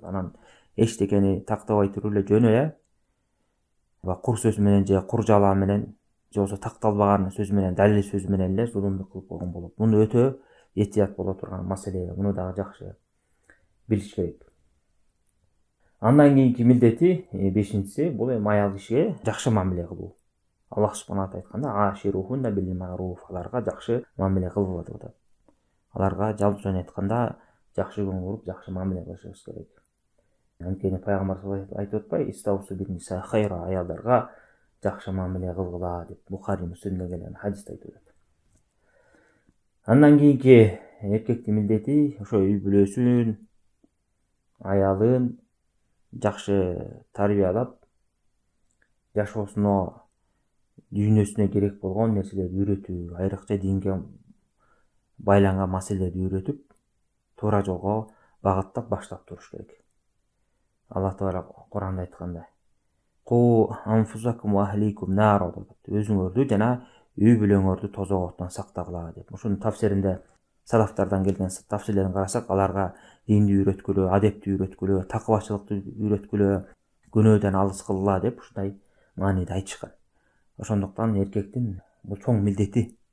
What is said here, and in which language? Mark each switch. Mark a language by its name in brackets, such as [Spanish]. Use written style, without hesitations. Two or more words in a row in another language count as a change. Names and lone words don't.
[Kyrgyz] Анан эчтекени тактабай туруп эле жөн эле кур сөз менен же кур жалаа менен же болбосо такталбаган сөз менен, далил сөз менен эле зулумдук кылып койгон болот. Муну өтө этият боло турган маселе. Муну дагы жакшы билиш керек. Андан кийинки милдети бешинчиси бул эми аял кишиге жакшы мамиле кылуу. Аллах [Arabic] سبحانه وتعالى [Kyrgyz] айтканда: [Arabic] "عاشروهن بالمعروف", [Kyrgyz] аларга жакшы мамиле кылып деп атат. Аларга жалпысынан айтканда жакшы көңүл буруп, жакшы мамиле кылышыбыз керек. Анткени пайгамбар саллаллаху айтып атпайбы: [Arabic] "استوصوا بالنساء خيرا", [Kyrgyz] аялдарга жакшы мамиле кылгыла деп Бухари, Муслимде келген хадисте айтып атат. Андан кийинки эркектин милдети ошо үй бүлөсүн, аялын жакшы тарбиялап, жашоосуна, дүйнөсүнө керек болгон нерселерди үйрөтүү, айрыкча динге байланган маселелерди үйрөтүп, туура жолго багыттап баштап туруш керек. Аллах Таала Куранда айткандай: [Arabic] "قوا أنفسكم وأهليكم نارا", [Kyrgyz] деп. Өзүңөрдү жана үй бүлөңөрдү тозоготтон сактагыла деп. Ошонун тафсиринде салафтардан келген тафсирлерин карасак, аларга динди үйрөткүлө, адепти үйрөткүлө, такыбачылыкты үйрөткүлө, күнөөдөн алыс кылгыла деп ушундай мааниде айтышкан. Ошондуктан эркектин бул чоң милдети.